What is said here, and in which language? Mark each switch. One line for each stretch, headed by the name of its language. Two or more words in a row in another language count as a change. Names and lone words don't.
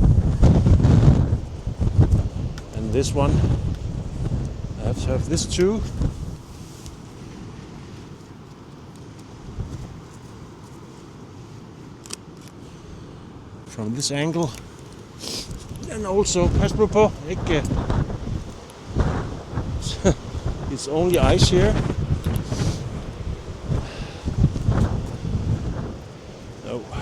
English: And this one, I have to have this too. From this angle. And also,
Danish: pas på, ikke.
English: It's only ice here. No.